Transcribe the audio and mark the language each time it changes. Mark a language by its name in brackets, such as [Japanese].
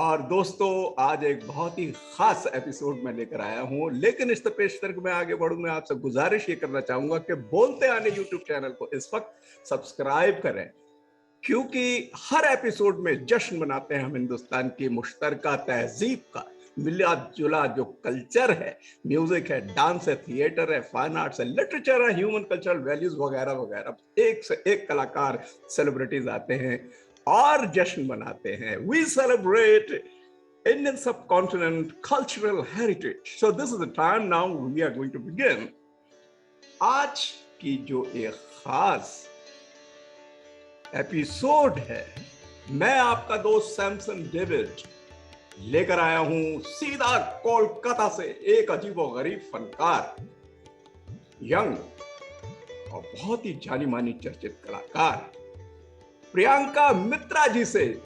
[Hindi] और दोस्तों, आज एक बहुत ही खास एपिसोड मैं लेकर आया हूं, लेकिन इस पेशतर में आगे बढ़ूं, मैं आपसे गुजारिश ये करना चाहूंगा कि बोलते आने यूट्यूब चैनल को इस वक्त सब्सक्राइब करें, क्योंकि हर एपिसोड में जश्न मनाते हैं हम हिंदुस्तान की मुश्तरका तहजीब का। मिला जुला जो कल्चर है, म्यूजिक है, डांस है, थिएटर है, फाइन आर्ट्स है, लिटरेचर है, ह्यूमन कल्चरल वैल्यूज वगैरह वगैरह, एक से एक कलाकार, सेलिब्रिटीज आते हैं और जश्न मनाते हैं। [English] We celebrate Indian subcontinent cultural heritage. So this is the time now we are going to begin. [Hindi] आज की जो एक खास एपिसोड है, मैं आपका दोस्त सैमसन डेविड लेकर आया हूं सीधा कोलकाता से एक अजीबोगरीब फनकार, यंग और बहुत ही जानी मानी चर्चित कलाकार प्रियंका मित्रा जी से।